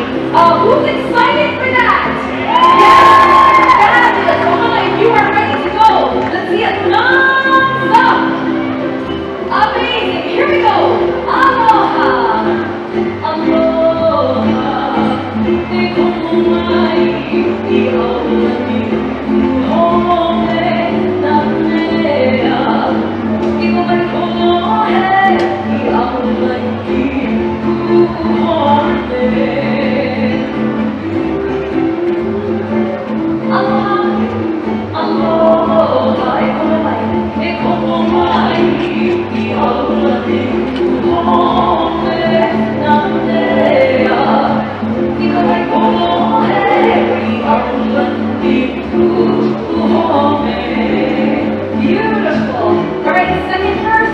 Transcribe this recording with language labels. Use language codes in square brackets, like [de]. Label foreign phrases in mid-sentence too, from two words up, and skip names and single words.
[en] Who's excited for that? Yes! Fabulous! So Hannah, if you are ready to go, let's see a thumbs up! Amazing! Here we go! Aloha! Aloha! [haw] Te komo mai I aulani Home na mea I mai komo he I aulani Home Aloha, aloha, e komo mai I aulani home na mea I mai komo he I aulani home. [en] Beautiful. All right, second verse.